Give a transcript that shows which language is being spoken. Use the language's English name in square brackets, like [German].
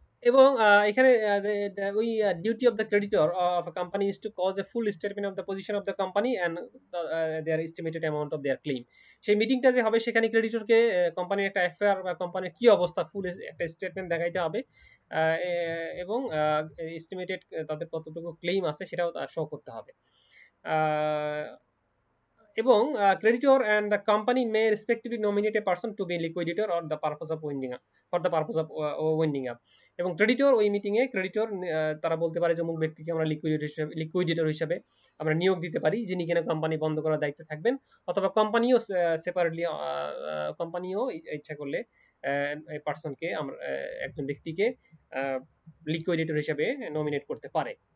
[English] এবং এখানে ওই duty of the creditor of a company is to cause a full statement of the position of the company and their estimated amount of their claim. [Bangla] সেই মিটিংটা যে হবে সেখানে ক্রেডিটরকে কোম্পানির একটা অ্যাফেয়ার বা কোম্পানির কি অবস্থা ফুল একটা স্টেটমেন্ট দেখাইতে হবে এবং এস্টিমেটেড তাদের কতটুকু ক্লেম আছে সেটাও শো করতে হবে। এবং [English] creditor and the company may respectively nominate a person to be liquidator or the purpose of winding up for the purpose of winding up। [Bangla] এবং ক্রেডিটর ওই মিটিং এ ক্রেডিটর তারা বলতে পারে যে অমুক ব্যক্তিকে আমরা লিকুইডেটর হিসেবে আমরা নিয়োগ দিতে পারি, যিনি কিনা কোম্পানি বন্ধ করার দায়িত্বে থাকবেন। অথবা কোম্পানিও সেপারেটলি কোম্পানিও ইচ্ছা করলে এই পার্সনকে আমরা একজন ব্যক্তিকে লিকুইডেটর হিসেবে নমিনেট করতে পারে।